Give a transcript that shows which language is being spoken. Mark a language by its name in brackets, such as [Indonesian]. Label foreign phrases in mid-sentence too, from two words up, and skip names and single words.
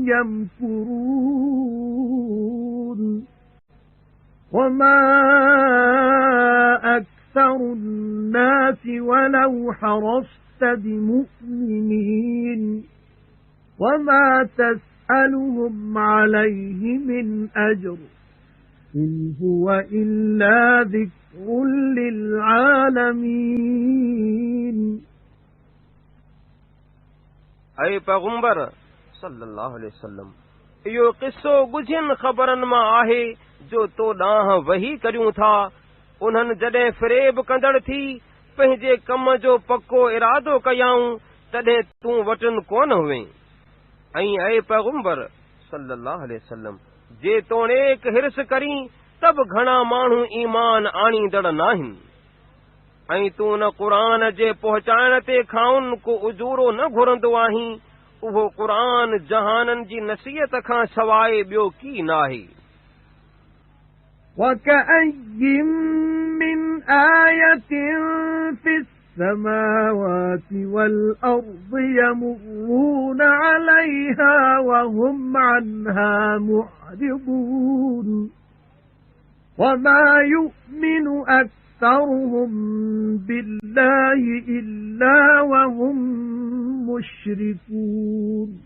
[Arabic] يَمْكُرُونَ وَمَا أَكْثَرُ النَّاسِ وَلَوْ حَرَصْتَ بِمُؤْمِنِينَ وَمَا تَسْأَلُهُمْ عَلَيْهِ مِنْ أَجْرٍ إِنْ هُوَ إِلَّا ذِكْرٌ لِلْعَالَمِينَ [Sindhi] ऐं पैगंबर [Arabic] صلى الله عليه وسلم, [Sindhi] इहो क़िस्सो गुझियुनि ख़बरनि मां आहे जो तो ॾांहुं वही करियूं था। उन्हनि जॾहिं फ़रेब कंदड़ थी पंहिंजे कम जो पको इरादो कयाऊं तॾहिं तूं वटनि कोन हुएं। ऐं ऐं पैगंबर [Arabic] صلى الله عليه وسلم, [Sindhi] जे तोड़ेक हिर्स करीं त बि घणा माण्हू ईमान आणींदड़ नाहिनि। ऐं तूं न क़ुरान जे पहुचाइण ते खाउन को उजूरो न घुरंदो आहीं। उहो क़ुरान जहाननि जी नसीहत खां सवाइ ॿियो की नाहे। [Arabic] وَكَأَيٍّ مِّنْ آيَةٍ فِي السَّمَاوَاتِ وَالْأَرْضِ يَمُرُّونَ عَلَيْهَا وَهُمْ عَنْهَا مُعْرِضُونَ وَمَا يُؤْمِنُ أَكْثَرُهُم بِاللَّهِ إِلَّا وَهُم مُشْرِكُونَ